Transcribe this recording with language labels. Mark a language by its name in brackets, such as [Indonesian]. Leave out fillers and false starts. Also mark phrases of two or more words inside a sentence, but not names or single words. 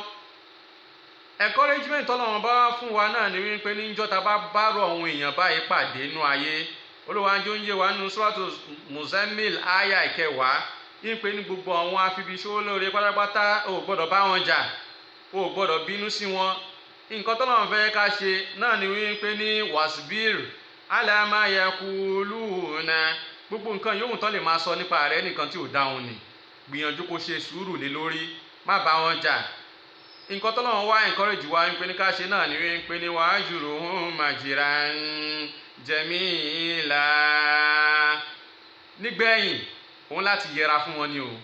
[Yoruba] Encouragement Ọlọ́run bá fún wa náà ni wípé níjọ́ tá bá bárò àwọn èèyàn báyìí pàdé nínú ayé. Olúwa jẹ́ ó ń yé wa nínú Suratu Muzammil aya 10 wípé ní gbogbo àwọn afibiṣó lóore pátápátá ò gbọ́dọ̀ bá wọn jà, ò gbọ́dọ̀ bínú sí wọn. Nǹkan tọ́lọ́run fẹ́ ká ṣe náà ni wípé ní [Arabic] واصبر على ما يقولون. [Yoruba] Gbogbo nǹkan yòówù tán lè máa sọ nípa rẹ̀ nìkan tí ò dáhùn ni. Gbìyànjú kó ṣe sùúrù lé lórí, má bá wọn jà. Nǹkan tọ́lọ́run wá encourage wa wípé ní ká ṣe náà ni wípé ní [Arabic] واهجرهم هجرا جميلا. [Yoruba] Nígbẹ̀yìn òun láti yẹra fún wọn ni o.